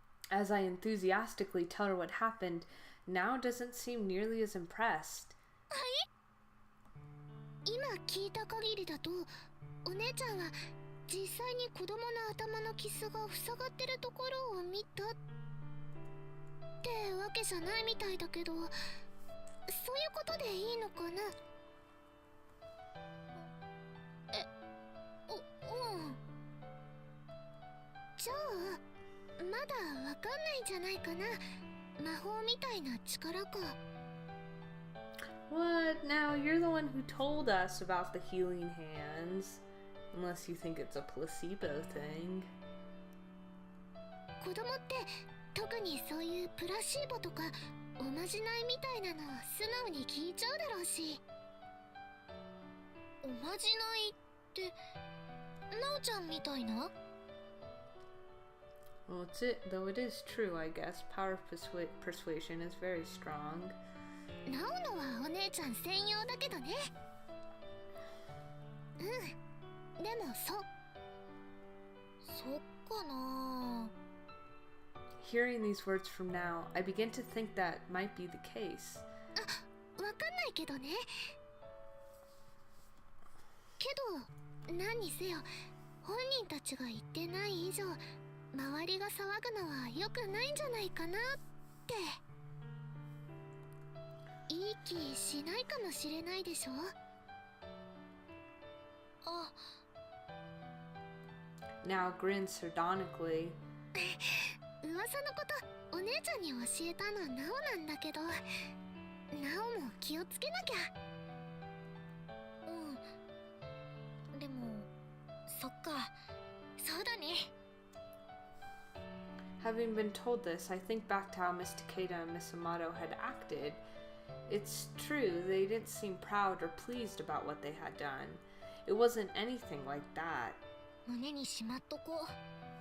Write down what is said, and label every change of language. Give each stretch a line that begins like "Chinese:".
English: As I enthusiastically tell her what happened, now doesn't seem nearly as impressed.
Japanese: はい？今聞いた限りだと、お姉ちゃんは実際に子供の頭の傷が塞がってるところを見たってわけじゃないみたいだけど、そういうことでいいのかな？うん。じゃあまだわかんないんじゃないかな。魔法みたいな力か。
English: What? Now you're the one who told us about the healing hands. Unless you think it's a placebo thing.
Japanese: 子供って特にそういうプラシーボとかおまじないみたいなの素直に聞いちゃうだろうし。おまじないってなおちゃんみたいな？
English: Well, though it is true, I guess. Power of persuasion is very strong.
Japanese: なおのはお姉ちゃん専用だけどね。うん。でもそっか。かな。
English: Hearing these words from now, I begin to think that might be the case.
Japanese: わかんないけどね。けど何にせよ本人たちが言ってない以上周りが騒ぐのは良くないんじゃないかなって。いい気しないかもしれないでしょ。あ。
English: Now grins sardonically.
Japanese: 噂のことお姉ちゃんに教えたのナオなんだけど、ナオも気をつけなきゃ。うん。でもそっか、そうだね。
English: Having been told this, I think back to how Miss Takeda and Miss Amato had acted. It's true, they didn't seem proud or pleased about what they had done. It wasn't anything like that.
Japanese: 胸にしまっとこう。